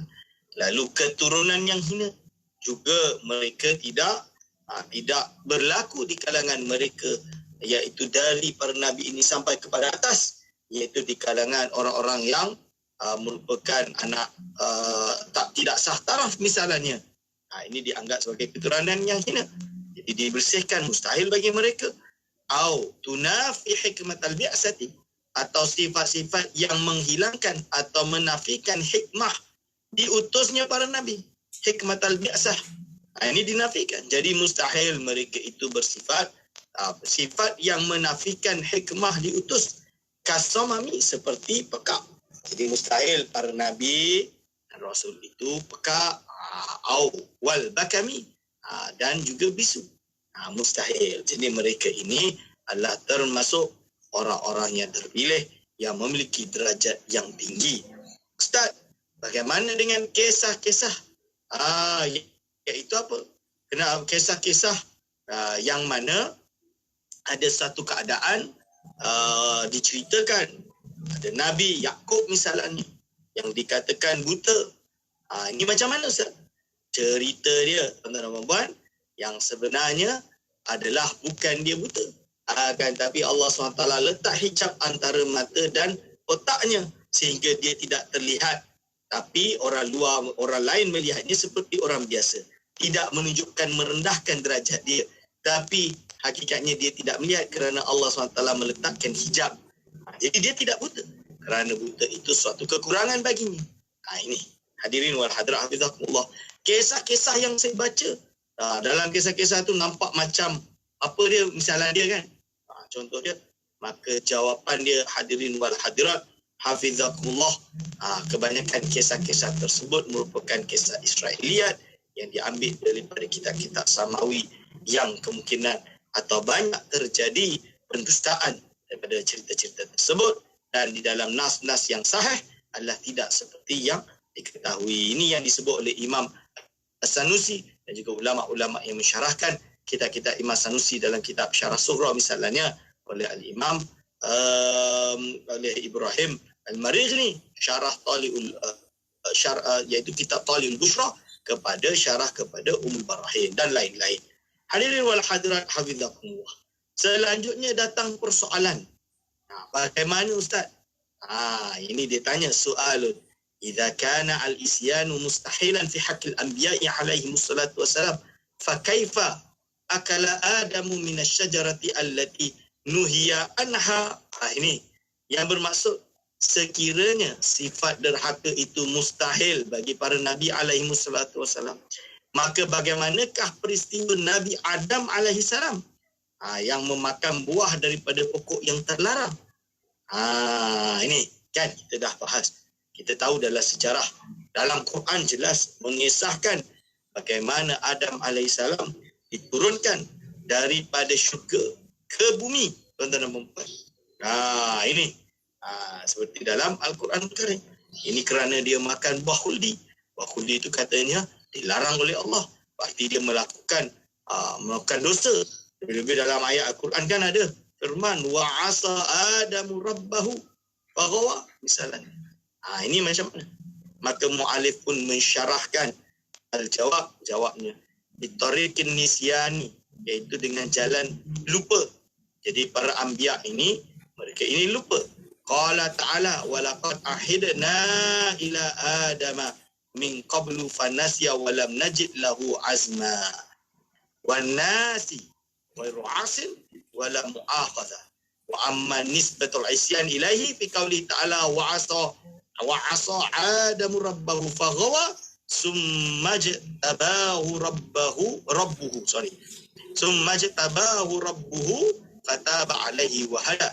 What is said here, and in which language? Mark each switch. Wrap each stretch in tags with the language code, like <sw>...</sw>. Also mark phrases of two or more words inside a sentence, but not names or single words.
<ms>Lalu keturunan yang hina juga mereka tidak berlaku di kalangan mereka, iaitu dari para nabi ini sampai kepada atas, iaitu di kalangan orang-orang yang merupakan anak tidak sah taraf misalnya. Ini dianggap sebagai keturunan yang hina. Jadi dibersihkan, mustahil bagi mereka.</ms> <ar>أو تنافي حكمة البعثة,</ar> <ms>atau sifat-sifat yang menghilangkan atau menafikan hikmah diutusnya para nabi.</ms> <ar>حكمة البعثة.</ar> <ms>Ini dinafikan. Jadi mustahil mereka itu bersifat sifat yang menafikan hikmah diutus. Kasamami, seperti pekak. Jadi mustahil para nabi dan rasul itu pekak.</ms> <ar>أو والبكم,</ar> <ms>dan juga bisu. Mustahil. Jadi mereka ini adalah termasuk orang-orang yang terpilih yang memiliki derajat yang tinggi. Ustaz, bagaimana dengan kisah-kisah iaitu apa? Kena kisah-kisah yang mana ada satu keadaan diceritakan ada Nabi Yakub misalnya yang dikatakan buta. Ini macam mana Ustaz? Cerita dia tuan-tuan dan puan-puan yang sebenarnya adalah bukan dia buta, akan tapi Allah SWT letak hijab antara mata dan otaknya sehingga dia tidak terlihat, tapi orang luar, orang lain melihatnya seperti orang biasa, tidak menunjukkan merendahkan derajat dia, tapi hakikatnya dia tidak melihat kerana Allah SWT meletakkan hijab. Jadi dia tidak buta, kerana buta itu suatu kekurangan baginya. Ini</ms> <ar>الحاضرين والحاضرات حفظكم الله,</ar> <ms>kisah-kisah yang saya baca, dalam kisah-kisah tu nampak macam apa dia, misalnya dia kan, contoh dia, maka jawapan dia</ms> <ar>الحاضرين والحاضرات حفظكم الله,</ar> <ms>kebanyakan kisah-kisah tersebut merupakan kisah Israiliyat yang diambil daripada kitab-kitab Samawi yang kemungkinan atau banyak terjadi pendustaan daripada cerita-cerita tersebut, dan di dalam nas-nas yang sahih adalah tidak seperti yang diketahui. Ini yang disebut oleh Imam As-Sanusi dan juga ulama-ulama yang mensyarahkan kitab-kitab Imam Sanusi dalam kitab Syarah Sughra misalnya oleh Al-Imam oleh Ibrahim Al-Marighni, syarah Taliul iaitu kitab Taliul Bushra kepada syarah kepada Ummul Barahin dan lain-lain.</ms> <ar>الحاضرين والحاضرات حفظكم الله.</ar> <ms>Selanjutnya datang persoalan. Bagaimana Ustaz? Ini dia tanya soalun.</ms> <ar>إذا كان العصيان مستحيلا في حق الأنبياء عليه الصلاة والسلام فكيف أكل آدم من الشجرة التي نهي عنها.</ar> <ms>Ini yang bermaksud sekiranya sifat derhaka itu mustahil bagi para nabi</ms> <ar>عليه الصلاة والسلام,</ar> <ms>maka bagaimanakah peristiwa Nabi Adam</ms> <ar>عليه السلام</ar> <ms>yang memakan buah daripada pokok yang terlarang? Ini kan kita dah bahas. Kita tahu dalam sejarah, dalam Quran jelas mengisahkan bagaimana Adam alaihissalam diturunkan daripada syurga ke bumi, tuan-tuan dan puan-puan. Ini seperti dalam Al-Quran Karim. Ini kerana dia makan buah khuldi. Buah khuldi itu katanya dilarang oleh Allah. Berarti dia melakukan dosa. Lebih-lebih dalam ayat Al-Quran kan ada firman</ms> <ar>وعصى آدم ربه فغوى</ar> <ms>misalnya. Ini macam mana? Maka mu'alif pun mensyarahkan jawabnya</ms> <ar>بطريق النسيان,</ar> <ms>iaitu dengan jalan lupa. Jadi para anbiya ini, mereka ini lupa.</ms> <ar>قال تعالى ولقد عهدنا إلى آدم من قبل فنسي ولم نجد له عزما والناسي ورؤاس ولا مؤاخذة وأما نسبة العصيان إليه في قول تعالى وعصى آدم ربه فغوى ثم اجتباه ربه فتاب عليه وهدى.</ar>